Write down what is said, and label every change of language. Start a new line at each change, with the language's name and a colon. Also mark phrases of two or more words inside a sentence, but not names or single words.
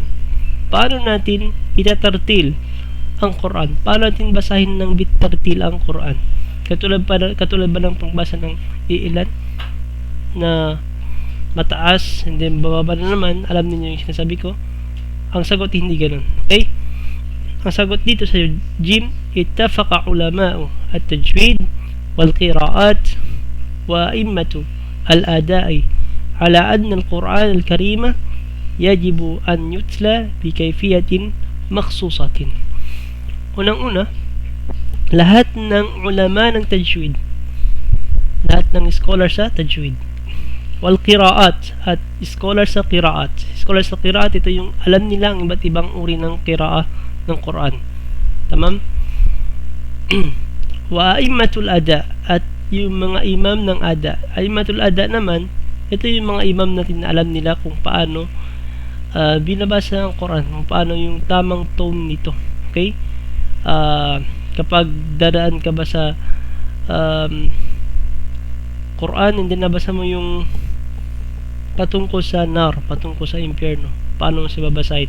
Filipino: Paano natin itatartil ang Quran? Paano natin basahin ng bitartil ang Quran? Katulad ba ng pagbasa ng iilan na mataas
English: and then
Filipino: bababa na naman? Alam niyo yung sinasabi ko. Ang sagot hindi ganun. Okay? Ang sagot dito sa Jim,
Arabic: اتفق علماء التجويد والقراءات وأئمة الأداء على أن القرآن الكريم يجب أن يتلى بكيفية مخصوصة.
Filipino: Unang-una, lahat ng ulama ng tajwid, lahat ng scholar sa tajwid,
Arabic: والقراءات
Filipino: at scholar sa qiraat. Scholar sa qiraat, ito yung alam nila ang iba't ibang uri ng qiraah ng Quran. Tamam?
Arabic: وأئمة الأداء,
Filipino: at yung mga imam ng ada.
Arabic: أئمة الأداء
Filipino: naman, ito yung mga imam natin na alam nila kung paano binabasa ang Quran, kung paano yung tamang tone nito. Okay? Kapag dadaan ka ba sa Quran, hindi nabasa mo yung patungkol sa nar, patungkol sa impyerno, paano mo siya babasahin?